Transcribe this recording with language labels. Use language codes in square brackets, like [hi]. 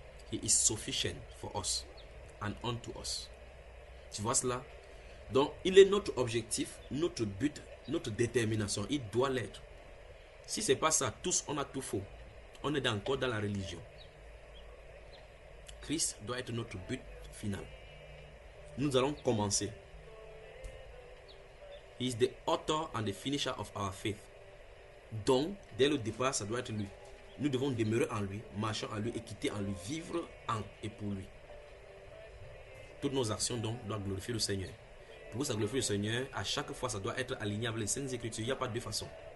[en] He is sufficient for us and unto us. [fr] Tu vois cela? Donc, il est notre objectif, notre but, notre détermination. Il doit l'être. Si ce n'est pas ça, tous, on a tout faux. On est encore dans la religion. Christ doit être notre but final. Nous allons commencer. [en] He is the author and the finisher of our faith. [fr] Donc, dès le départ, ça doit être lui. Nous devons demeurer en lui, marcher en lui et quitter en lui, vivre en et pour lui. Toutes nos actions donc doivent glorifier le Seigneur. Pour que ça glorifie le Seigneur, à chaque fois, ça doit être aligné avec les Saintes Écritures. Il n'y a pas de deux façons.